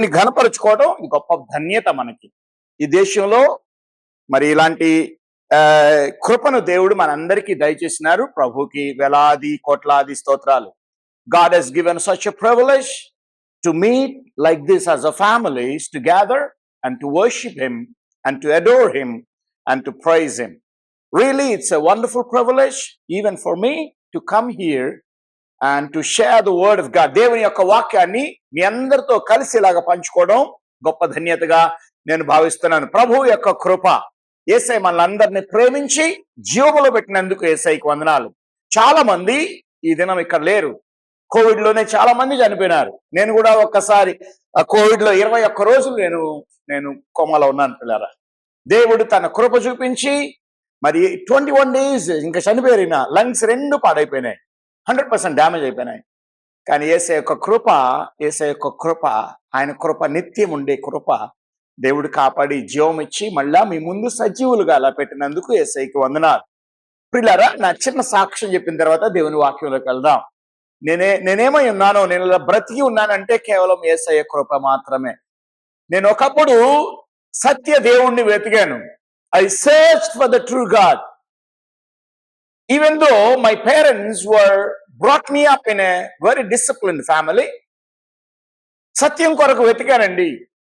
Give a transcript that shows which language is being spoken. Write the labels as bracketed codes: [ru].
[te] ఘనపరుచుకోవడం ఇది గొప్ప ధన్యత మనకి. ఈ దేశంలో మరి ఇలాంటి కృపను దేవుడు మనందరికీ దయచేసినారు. ప్రభుకి వేలాది కోట్లాది స్తోత్రాలు. [en] God has given such a privilege to meet like this as a families to gather and to worship him and to adore him and to praise him. Really, it's a wonderful privilege even for me to come here and to share the word of God. [te] దేవుని యొక్క వాక్యాన్ని మీ అందరితో కలిసి ఇలాగా పంచుకోవడం గొప్ప ధన్యతగా నేను భావిస్తున్నాను. ప్రభు యొక్క కృప, యేసయ్య మనల్ని ప్రేమించి జీవములో పెట్టినందుకు యేసయ్యకి వందనాలు. చాలా మంది ఈ దినం ఇక్కడ లేరు. కోవిడ్ లోనే చాలా మంది చనిపోయినారు. నేను కూడా ఒక్కసారి కోవిడ్ లో 21 రోజులు నేను కోమలో ఉన్నాను పిల్లరా. దేవుడు తన కృప చూపించి మరి 21 days ఇంకా చనిపోయిన లంగ్స్ 2 పాడైపోయినాయి, 100% డ్యామేజ్ అయిపోయినాయి. కానీ యేసయ్య యొక్క కృప, ఆయన కృప నిత్యం ఉండే కృప దేవుడు కాపాడి జీవం ఇచ్చి మళ్ళా మీ ముందు సజీవులుగా అలా పెట్టినందుకు యేసయ్యకి వందనాలు. పిల్లరా, నా చిన్న సాక్ష్యం చెప్పిన తర్వాత దేవుని వాక్యంలోకి వెళ్దాం. నేనేమై ఉన్నానో, నేను ఇలా బ్రతికి ఉన్నానంటే కేవలం యేసయ్య కృప మాత్రమే. నేను ఒకప్పుడు సత్య దేవుణ్ణి వెతికాను. [en] I searched for the true God. Even though my parents brought me up in a very disciplined family, [te] సత్యం కొరకు వెతికానండి.